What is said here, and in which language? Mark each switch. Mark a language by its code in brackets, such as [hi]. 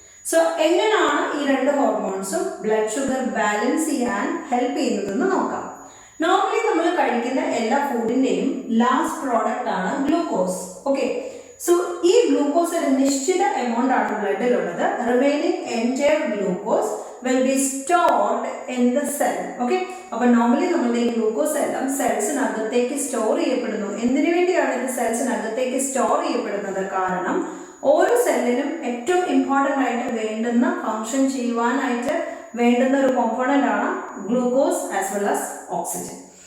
[ml] So എങ്ങനെയാണ് ഈ രണ്ട് ഹോർമോൺസും ബ്ലഡ് ഷുഗർ ബാലൻസ് ചെയ്യാൻ ഹെൽപ്പ് ചെയ്യുന്നതെന്ന് നോക്കാം. നോർമലി നമ്മൾ കഴിക്കുന്ന എല്ലാ ഫുഡിന്റെയും ലാസ്റ്റ് പ്രോഡക്റ്റ് ആണ് ഗ്ലൂക്കോസ്. ഓക്കെ, സോ ഈ ഗ്ലൂക്കോസ് ഒരു നിശ്ചിത എമൗണ്ട് ആണ് ബ്ലഡിലുള്ളത്. [en] Remaining entire glucose will be stored in the cell. [ml] Okay, അപ്പോൾ നോർമലി നമ്മുടെ ഈ ഗ്ലൂക്കോസ് എല്ലാം സെൽസിനകത്തേക്ക് സ്റ്റോർ ചെയ്യപ്പെടുന്നു. എന്തിനു വേണ്ടിയാണ് ഇത് സെൽസിനകത്തേക്ക് സ്റ്റോർ ചെയ്യപ്പെടുന്നത്? കാരണം ഓരോ സെല്ലിനും ഏറ്റവും ഇമ്പോർട്ടൻ്റ് ആയിട്ട് വേണ്ടുന്ന ഫങ്ഷൻ ചെയ്യുവാനായിട്ട് വേണ്ടുന്ന ഒരു കോമ്പോണൻ്റ് ആണ് glucose as well as oxygen.